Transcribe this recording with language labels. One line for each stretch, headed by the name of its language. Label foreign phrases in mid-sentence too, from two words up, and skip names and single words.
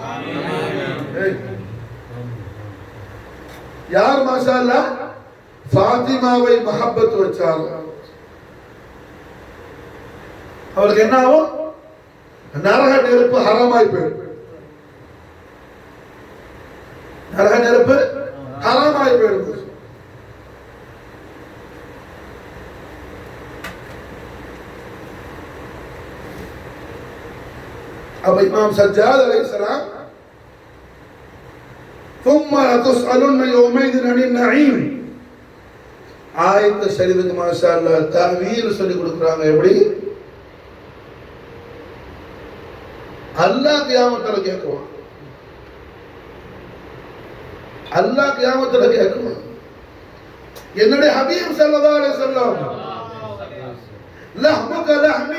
Tamil: யார்
Arabic: ما شاء الله
Tamil: ஃபாத்திமாவை மஹப்பத் வச்சாரோ அவருக்கு என்ன ஆகும்? நரக நெருப்பு ஹராமாய் போயிடும். நரக நெருப்பு ஹராமாய் போயிடும்.
Hindi: अब इमाम सज्जाद अलैहिस्सलाम
Arabic: ثم لتسألن يومئذ عن النعيم
Tamil: ஆயத் ஷரீஃபுக்கு
Arabic: ما شاء الله
Tamil: தஅவீல் சொல்லி கொடுக்குறாங்க. எப்படி? அல்லாஹ் கியாமத்துல கேட்குவான், அல்லாஹ் கியாமத்துல கேட்குவான், என்னுடைய ஹபீப்
Arabic: صلى الله عليه وسلم لحمك لحمي